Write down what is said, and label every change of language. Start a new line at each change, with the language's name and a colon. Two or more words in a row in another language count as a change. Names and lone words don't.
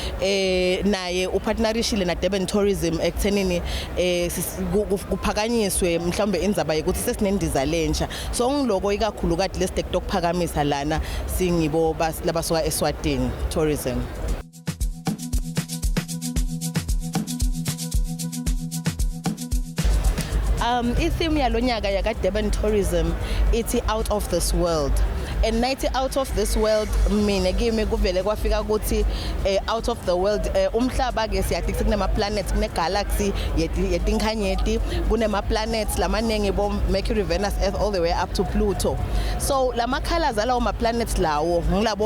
Swati: naye upartnership na Durban Tourism ekuthenini kuphakanyiswe mhlawumbe indzaba ukuthi sesinendiza lensha so ngiloko ikakhulu kade lesiteke lokuphakamisa lana singibo labasuka Eswatini Tourism. I-theme yalonyaka yaka Durban Tourism ithi
English: out of this world and 90 out of this world
Swati: mina kimi kuvele kwafika ukuthi
English: out of the world
Swati: umhlaba ke siyathi kunema planets kune galaxy yetinkhanyeti kunema planets lamanengi bo Mercury, Venus, Earth
English: all the way up to
Swati: Pluto so lama colors alawo ma planets lawo ngilabo